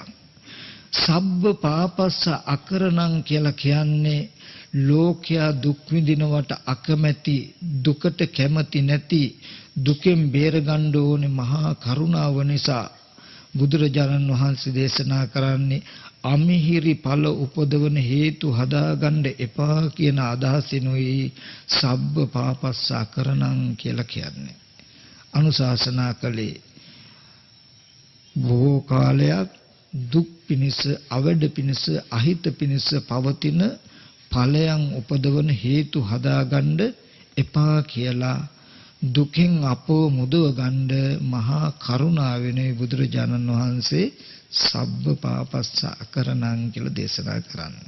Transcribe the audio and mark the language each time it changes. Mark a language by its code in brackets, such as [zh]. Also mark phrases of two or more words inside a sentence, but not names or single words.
[pi] සබ්බ පාපස්ස අකරණං [si] කියලා කියන්නේ ලෝකයා දුක් විඳිනවට අකමැති, දුකට කැමති නැති, දුකෙන් බේර ගන්න ඕනේ මහා කරුණාව නිසා බුදුරජාණන් වහන්සේ දේශනා කරන්නේ අමිහිරි ඵල උපදවන හේතු හදාගන්න එපා කියන අදහසිනුයි [pi] සබ්බ පාපස්ස අකරණං [si] කියලා කියන්නේ. අනුශාසනා කළේ බොහෝ කාලයක් දුක් පිනිස, අවඩ පිනිස, අහිත පිනිස පවතින ඵලයන් උපදවන හේතු හදාගන්න එපා කියලා දුකින් අපව මුදව ගන්න මහා කරුණාවෙන් බුදුරජාණන් වහන්සේ [pi] සබ්බ පාපස්ස අකරණං [si] කියලා දේශනා කරන්නේ.